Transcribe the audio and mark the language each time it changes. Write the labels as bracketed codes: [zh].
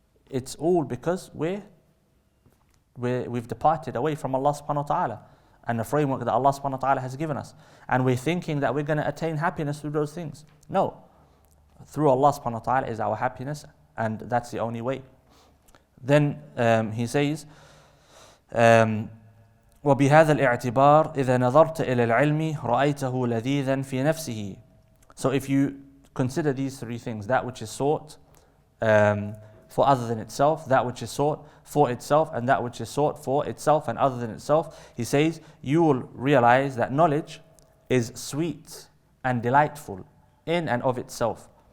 [en] It's all because we've departed away from Allah subhanahu wa ta'ala and the framework that Allah subhanahu wa ta'ala has given us. And we're thinking that we're going to attain happiness through those things. No. Through Allah subhanahu wa ta'ala is our happiness, and that's the only way. Then he says, [ar] وبهذا الاعتبار إذا نظرت إلى العلم رأيته لذيذا في نفسه. [en] So if you consider these three things, that which is sought for other than itself, that which is sought for itself, and that which is sought for itself and other than itself, he says, you will realize that knowledge is sweet and delightful in and of itself.